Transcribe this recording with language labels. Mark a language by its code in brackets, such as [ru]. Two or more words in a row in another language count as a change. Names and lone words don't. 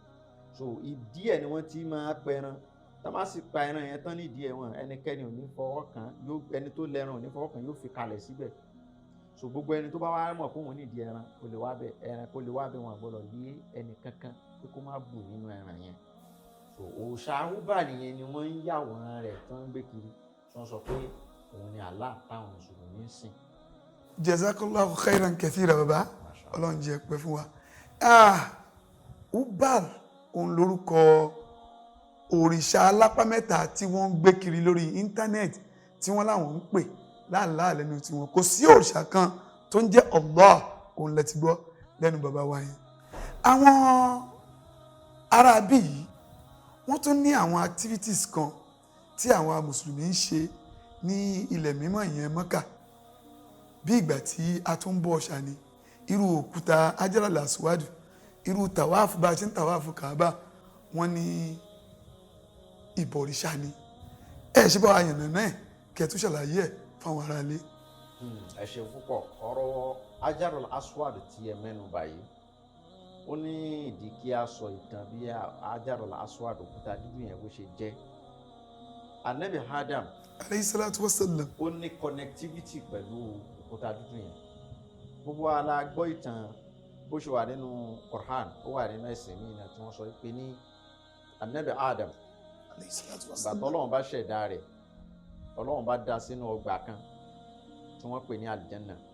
[yo] So ìdí ẹ̀ ni wọ́n ti máa pẹran. Tá má sì pa ẹran yẹn tán nídìí ẹ̀ wọ́n, ẹnikẹ́ni ò ní fọwọ́ kàn, ẹni tó lẹ́ran ò ní fọwọ́ kàn, yóò fi kalẹ̀ síbẹ̀. So gbogbo ẹni tó bá wá mọ̀ pé òun nídìí ẹran kó lè wá bẹ̀, ẹran kó lè wá bẹ̀, wọn àgbọ̀dọ̀ lé ẹnì kankan pé kó má bù nínú ẹran yẹn. So òòṣà Hubal yẹn ni wọ́n ń yàwòrán rẹ̀ tó ń gbé kiri, tí wọ́n sọ pé òun ni Allah táwọn mùsùlùmí ń sìn. [ar] جزاك الله خيرا كثيرا [yo] bàbá, Ọlọ́run jẹ́ pẹ́ fún wa. Hubal òun lórúkọ òrìṣà alápá mẹ́ta tí wọ́n ń gbé kiri lórí íńtánẹ́ẹ̀tì tí wọ́n láwọn ń pè láàlá lẹ́nu tiwọn. Kò sí òrìṣà kan tó ń jẹ́ Allah, òun lẹ ti gbọ́ lẹ́nu bàbá wa yẹn. Àwọn ará bí yìí wọ́n tún ní àwọn activities kan tí àwọn mùsùlùmí ń ṣe ní ilẹ̀ mímọ́ ìyẹn Mọ́kà, bí ìgbà tí a tún ń bọ òòṣà ni. Irú òkúta Hajar al-Aswad, irú tàwáàfù bá a ṣe ń tàwáàfù Kaaba, wọ́n ní ìbọ̀rìṣà ni. Ṣé bá wa yànnà náà kẹ́ tún ṣàlàyé ẹ̀ fáwọn ará ilé. Ẹ ṣé púpọ̀. Ọ̀rọ̀ Hajar al-Aswad tí ẹ mẹ́nu báyìí, ó ní ìdí kí a sọ ìtàn bí Hajar al-Aswad òkúta dúdú yẹn bó ṣe jẹ́. Ànábì Adam [ar] عليه الصلاة والسلام, [yo] ó ní connectivity pẹ̀lú òkúta dúdú yẹn. Gbogbo wa la gbọ́ ìtàn bó ṣe wà nínú Quran, ó wà nínú ẹ̀sìn míì náà tí wọ́n sọ pé ní Ànábì Adam bàtà Ọlọ́run bá ṣẹ̀dá rẹ̀, Ọlọ́run bá dá sínú ọgbà kan tí wọ́n pè ní Aljanna.